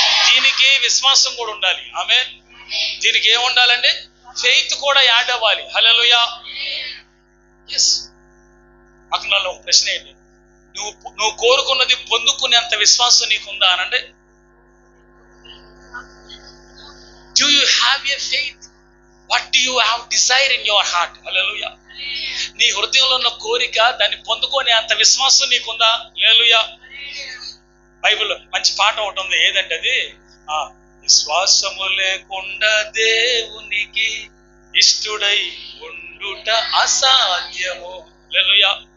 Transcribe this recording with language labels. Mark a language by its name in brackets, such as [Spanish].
[Telugu] దీనికి విశ్వాసం కూడా ఉండాలి. ఆమేన్. దీనికి ఏముండాలండి? ఫెయిత్ కూడా యాడ్ అవ్వాలి. హల్లెలూయా. ఎస్. అక్కడ ఒక ప్రశ్న ఏంటి? నువ్వు కోరుకున్నది పొందుకునేంత విశ్వాసం నీకుందా అనండి. [English] Do you have a faith? What do you have desire in your heart? Hallelujah. [Telugu] నీ హృదయంలో ఉన్న కోరిక దాన్ని పొందుకునే అంత విశ్వాసం నీకుందా? హల్లెలూయా. బైబిల్లో మంచి పాట ఒకటి ఉంది. ఏదంటే అది, విశ్వాసము లేకుండా దేవునికి ఇష్టుడై ఉండుట అసాధ్యము. హల్లెలూయా.